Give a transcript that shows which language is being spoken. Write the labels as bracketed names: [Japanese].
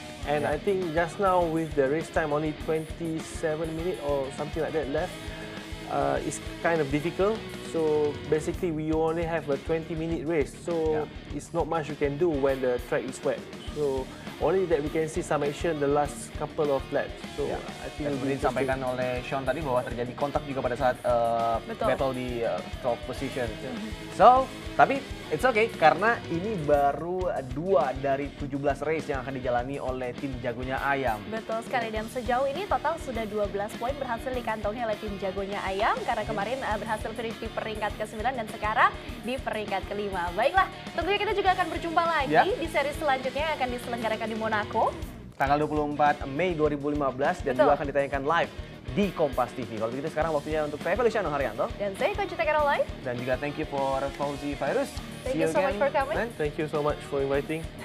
[English] And I think just now with the race time only 27 minutes or something like that left, it's kind of difficult. So basically we only have a 20-minute race, so it's not much you can do when the track is wet. So only that we can see some action the last couple of laps. So I think [Indonesian] seperti disampaikan oleh Sean tadi bahwa terjadi kontak juga pada saat battle di [English] 12th position. So, [Indonesian] tapi [English] it's okay [Indonesian] karena ini baru 2 dari 17 race yang akan dijalani oleh tim jagonya Ayam. Betul sekali, dan sejauh ini total sudah 12 poin berhasil dikantongi oleh tim jagonya Ayam karena kemarin berhasil finish di peringkat ke-9 dan sekarang di peringkat ke-5. Baiklah, tentunya kita juga akan berjumpa lagi di seri selanjutnya yang akan diselenggarakan di Monaco. Tanggal 24 Mei 2015 dan juga akan ditayangkan live di Kompas TV. Kalau begitu sekarang waktunya untuk saya Feliciano Haryanto. Dan saya Coach Caroline. Dan juga [English] thank you for Fauzi Fairuz. Thank you so much for coming. Thank you so much for inviting.